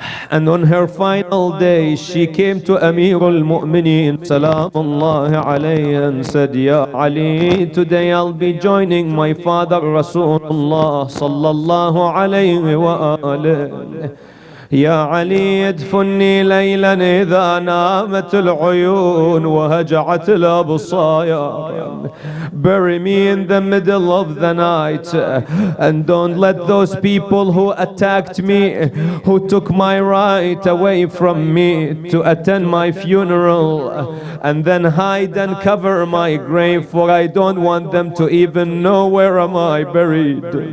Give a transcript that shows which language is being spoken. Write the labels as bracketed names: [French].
[English] And on her final day, she came to Amir al-Mu'mineen, Salamullahi alayhi, and said, Ya Ali, today I'll be joining my father, Rasulullah, Sallallahu alayhi wa alayhi. [Arabic] يا علي ادفني ليلا إذا نامت العيون وهجعت الأبصار. [English] Bury me in the middle of the night and don't let those people who attacked me, who took my right away from me to attend my funeral, and then hide and cover my grave, for I don't want them to even know where am I buried.